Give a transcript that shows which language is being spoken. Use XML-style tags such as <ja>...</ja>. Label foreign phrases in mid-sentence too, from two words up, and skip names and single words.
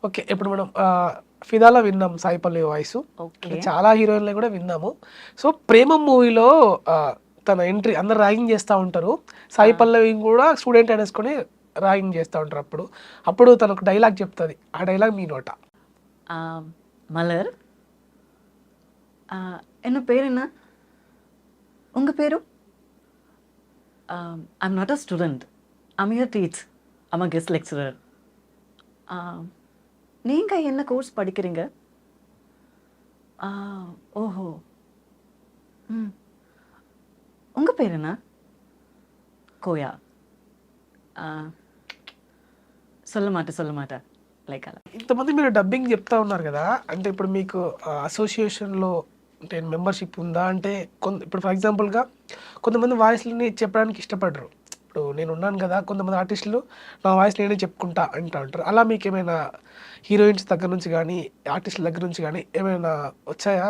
<te>ఓకే, ఇప్పుడు మనం ఫిదాలో విన్నాం సాయి పల్లవి వాయిస్. ఓకే. చాలా హీరోయిన్లు కూడా విన్నాము. సో ప్రేమం మూవీలో తన ఎంట్రీ అందరు ర్యాగింగ్ చేస్తూ ఉంటారు. సాయి పల్లవి కూడా స్టూడెంట్ అనేసుకొని ర్యాగింగ్ చేస్తూ ఉంటారు. అప్పుడు తనకు డైలాగ్ చెప్తుంది. ఆ డైలాగ్ మీ నోట.</te> <ta>மலர், என்ன பேர் என்ன? உங்கள் பேரு?</ta> <en>I'm not a student, I'm here teach, I'm a guest lecturer.</en> <ta>நீங்கள் என்ன கோர்ஸ் படிக்கிறீங்க? ஓஹோ, ம், உங்கள் பேர் என்ன? கோயா. சொல்ல மாட்டேன்</ta> <te>లైక్ అలా. ఇంతమంది మీరు డబ్బింగ్ చెప్తా ఉన్నారు కదా, అంటే ఇప్పుడు మీకు అసోసియేషన్లో అంటే మెంబర్షిప్ ఉందా? అంటే ఇప్పుడు</te> <en>for exampleగా</en> <te>కొంతమంది వాయిస్ని చెప్పడానికి ఇష్టపడరు. ఇప్పుడు నేను ఉన్నాను కదా, కొంతమంది ఆర్టిస్టులు నా వాయిస్ నేనే చెప్పుకుంటా అంటూ ఉంటారు. అలా మీకు ఏమైనా హీరోయిన్స్ దగ్గర నుంచి కానీ ఆర్టిస్టుల దగ్గర నుంచి కానీ ఏమైనా వచ్చాయా?</te>